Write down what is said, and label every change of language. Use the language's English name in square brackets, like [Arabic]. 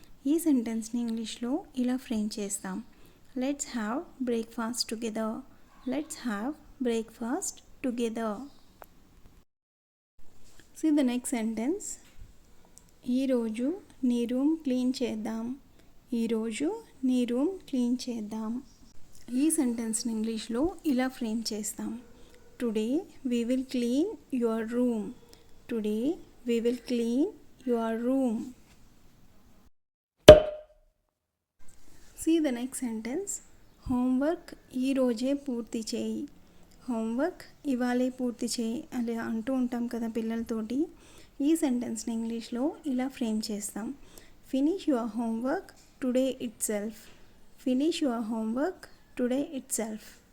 [Telugu] ఈ సెంటెన్స్ని ఇంగ్లీష్లో ఇలా ఫ్రేమ్ చేస్తాం. [English] Let's have breakfast together, let's have breakfast together. See the next sentence. [Telugu] ఈరోజు నీ రూమ్ క్లీన్ చేద్దాం, ఈరోజు నీ రూమ్ క్లీన్ చేద్దాం. ఈ సెంటెన్స్ని ఇంగ్లీష్లో ఇలా ఫ్రేమ్ చేస్తాం. [English] Today we will clean your room, today we will clean your room. See the next sentence. [Telugu] Homework ఈరోజే పూర్తి చేయి, హోంవర్క్ ఇవాళే పూర్తి చేయి అని అంటూ ఉంటాం కదా పిల్లలతోటి. ఈ సెంటెన్స్ని ఇంగ్లీష్లో ఇలా ఫ్రేమ్ చేస్తాం. [English] Finish your homework today itself, finish your homework today itself.